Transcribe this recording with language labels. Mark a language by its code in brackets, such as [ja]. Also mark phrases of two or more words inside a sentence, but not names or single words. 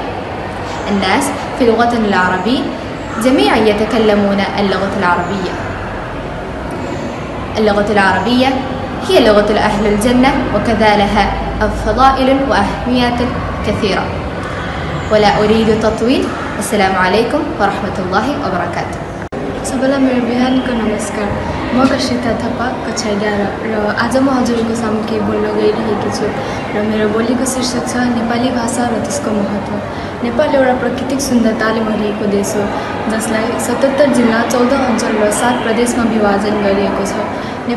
[ar] الناس في لغتنا العربية جميعا يتكلمون اللغة العربية. اللغة العربية هي لغة أهل الجنة، وكذا لها فضائل وأهميات كثيرة، ولا أريد تطويل. السلام عليكم ورحمة الله وبركاته. [ne] सबैलाई मेरो बिहानको नमस्कार। म कश्रिता थापा कछाइडा र आज म हजुरको सामु केही बोल्न गइरहेकी छु र मेरो बोलीको शीर्षक छ नेपाली भाषा र त्यसको महत्त्व। नेपाल एउटा प्राकृतिक सुन्दरताले भरिएको देश हो, जसलाई 77 जिल्ला, 14 अञ्चल र 7 प्रदेशमा विभाजन गरिएको छ।